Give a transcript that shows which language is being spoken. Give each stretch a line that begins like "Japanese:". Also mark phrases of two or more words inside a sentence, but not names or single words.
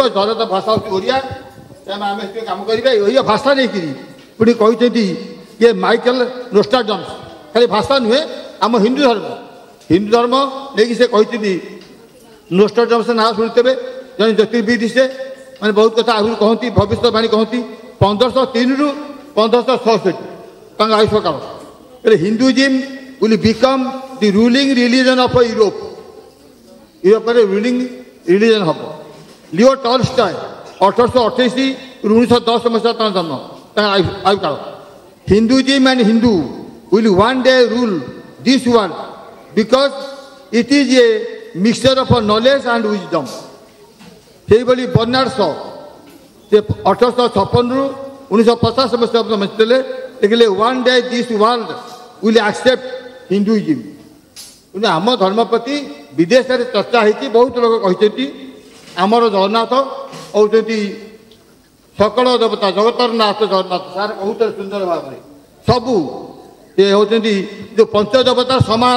Odia: ଜନତା ଭାଷା ହେଉଛି ଓଡ଼ିଆ, ତେଣୁ ଆମେ ସେଥିପାଇଁ କାମ କରିବା। ଓଡ଼ିଆ ଭାଷା ନେଇକିରି ପୁଣି କହିଛନ୍ତି ଇଏ ମାଇକେଲ ନୋଷ୍ଟ୍ରାଡମସ୍, ଖାଲି ଭାଷା ନୁହେଁ ଆମ ହିନ୍ଦୁ ଧର୍ମ ନେଇକି ସେ କହିଛନ୍ତି। ନୋଷ୍ଟ୍ରାଡମସ୍ ନାଁ ଶୁଣିଥିବେ, ଜଣେ ଜ୍ୟୋତିର୍ବିଦ, ସେ ମାନେ ବହୁତ କଥା ଆହୁରି କହନ୍ତି, ଭବିଷ୍ୟବାଣୀ କହନ୍ତି। 1503ରୁ 1566 ତାଙ୍କ ଆୟୁଷ କାଳ।
English: ହିନ୍ଦୁଇଜିମ୍ will become the ruling religion of Europe.
Odia: ୟୁରୋପରେ
English: ruling religion
Odia: ହେବ। ଲିଓ ଟଲଷ୍ଟୟ 1828ରୁ 1910 ମସିହା ତାଙ୍କ ଜନ୍ମ, ତାଙ୍କ ଆୟୁ କାଳ।
English: Hinduism and Hindu will one day rule this world because it is a mixture of knowledge and wisdom.
Odia: ସେଇଭଳି ବର୍ନାର୍ଡ ଶ ସେ 1856ରୁ 1950 ମସିହା ବଞ୍ଚିଥିଲେ।
English: ଦେଖିଲେ one day this world will accept Hinduism.
Odia: କିନ୍ତୁ ଆମ ଧର୍ମ ପ୍ରତି ବିଦେଶରେ ଚର୍ଚ୍ଚା ହେଇଛି, ବହୁତ ଲୋକ କହିଛନ୍ତି ଆମର ଜଗନ୍ନାଥ ହେଉଛନ୍ତି ସକଳ ଦେବତା, ଜଗତର ନାଥ ଜଗନ୍ନାଥ। ସାର୍ କହୁଥିଲେ ସୁନ୍ଦର ଭାବରେ ସବୁ ସେ ହେଉଛନ୍ତି ଯେଉଁ ପଞ୍ଚଦେବତାର ସମାହାର।